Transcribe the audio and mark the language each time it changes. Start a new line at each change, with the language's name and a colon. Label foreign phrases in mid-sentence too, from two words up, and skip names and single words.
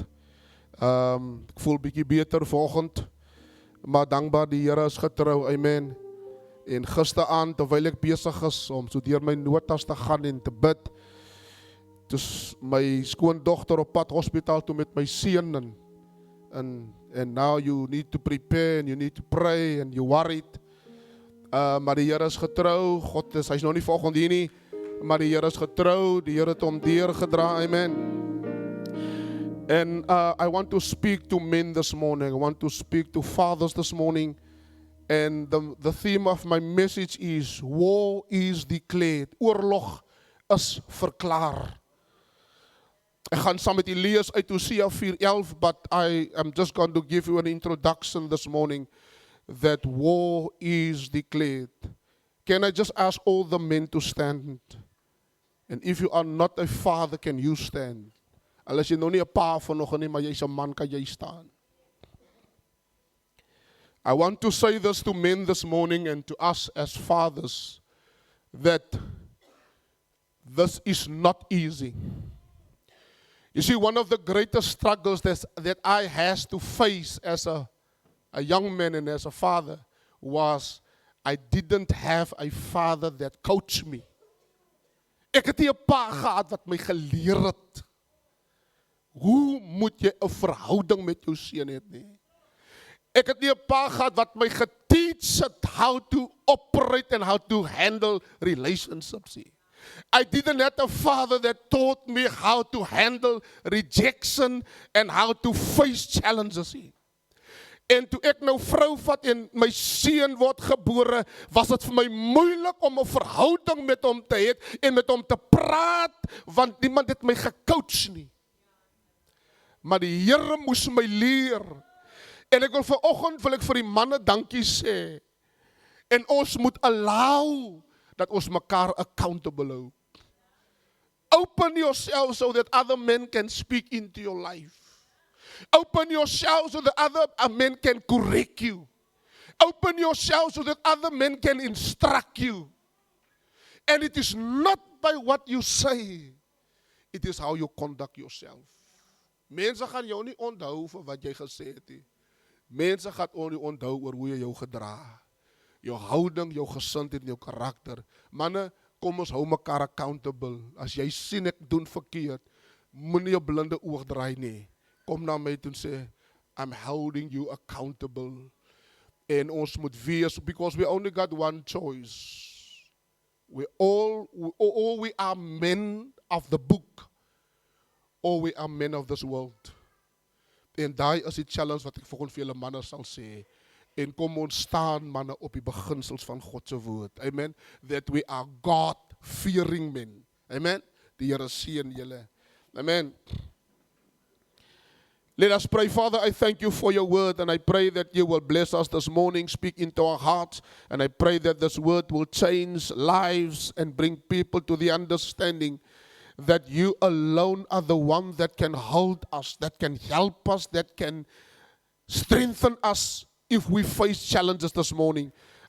Afrikaans: Ek voel bietjie beter vanoggend. Maar dankbaar die Here is getrou. Amen. En gisteraand, terwyl ek besig is om so deur my notas te gaan en te bid, dus my skoondogter op pad hospitaal toe met my seun
English: and now you need to prepare and you need to pray and you worried.
Afrikaans: Maar die Here is getrou. God is, hy's nog nie vanoggend hier nie, maar die Here is getrou. Die Here het hom deurgedra. Amen.
English: And I want to speak to men this morning. I want to speak to fathers this morning. And the theme of my message is war is declared.
Afrikaans: Oorlog is verklaar. Ek gaan saam met u lees uit Hosea 4:11,
English: but I am just going to give you an introduction this morning that war is declared. Can I just ask all the men to stand? And if you are not a father, can you stand?
Afrikaans: Al is jy nou nie 'n pa vanoggend nie, maar jy's 'n man, kan jy staan.
English: I want to say this to men this morning and to us as fathers, that this is not easy. You see, one of the greatest struggles that I had to face as a young man and as a father was I didn't have a father that coached me.
Afrikaans: Ek het nie 'n pa gehad wat my geleer het. Hoe moet jy 'n verhouding met jou seun hê nie? Ek het nie 'n pa gehad wat my geteach het
English: how to operate and how to handle relationships
Afrikaans: nie.
English: I didn't have a father that taught me how to handle rejection and how to face challenges nie.
Afrikaans: En toe ek nou vrou vat en my seun word gebore, was dit vir my moeilik om 'n verhouding met hom te hê en met hom te praat, want niemand het my gecoach nie. Maar die Here moes my leer. En ek wil vanoggend vir die manne dankie sê. En ons moet allow dat ons mekaar accountable hou.
English: Open yourself so that other men can speak into your life. Open yourself so that other men can correct you. Open yourself so that other men can instruct you. And it is not by what you say. It is how you conduct yourself.
Afrikaans: Mense gaan jou nie onthou vir wat jy gesê het nie. Mense gaan onthou oor hoe jy jou gedra. Jou houding, jou gesindheid en jou karakter. Manne, kom ons hou mekaar accountable. As jy sien ek doen verkeerd, moenie jou blinde oog draai nie. Kom na my toe en sê,
English: I'm holding you accountable.
Afrikaans: En ons moet wees,
English: because we only got one choice. We are men of the book, or we are men of this world.
Afrikaans: En daai is die challenge wat ek volgens vir julle manne sal sê. En kom ons staan manne op die beginsels van God se woord. Amen.
English: That we are God-fearing men.
Afrikaans: Amen. Die Here seën julle.
English: Amen. Let us pray. Father, I thank you for your word, and I pray that you will bless us this morning, speak into our hearts, and I pray that this word will change lives and bring people to the understanding that you alone are the one that can hold us, that can help us, that can strengthen us if we face challenges this morning.